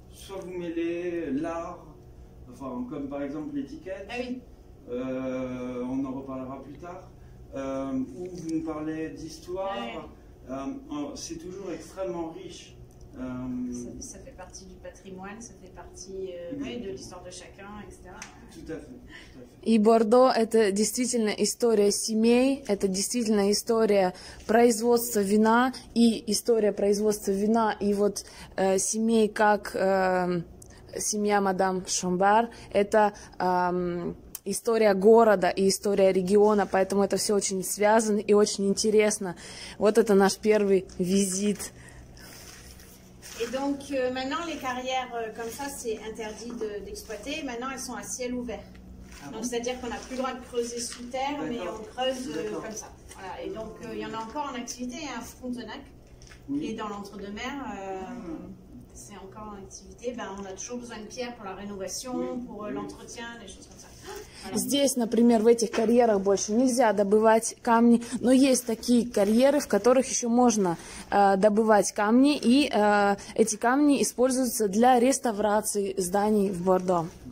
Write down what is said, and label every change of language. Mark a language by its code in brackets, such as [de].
[fr] Soit vous mêlez l'art, enfin, comme par exemple l'étiquette, Ah oui. on en reparlera plus tard, ou vous nous parlez d'histoire, c'est toujours extrêmement riche. Ça fait partie du patrimoine, ça fait partie de l'histoire de chacun, etc. Tout à fait. [ru] И Бордо — это действительно история семей, это действительно история производства вина и история производства вина и вот семей, как семья мадам Шамбар. Это история города и история региона, поэтому это все очень связано и очень интересно. Вот это наш первый визит. [fr] Et donc maintenant les carrières comme ça c'est interdit d'exploiter. Maintenant elles sont à ciel ouvert. Donc c'est-à-dire qu'on n'a plus le droit de creuser sous terre, mais on creuse comme ça. Voilà. Et donc il y en a encore en activité. Il y a un Frontenac qui est dans l'entre-deux-mer. C'est encore en activité. Ben, on a toujours besoin de pierres pour la rénovation, pour l'entretien, des choses comme ça. Voilà. [ru] Здесь, например, в этих карьерах больше нельзя добывать камни, но есть такие карьеры, в которых еще можно добывать камни, и эти камни используются для реставрации зданий в Бордо.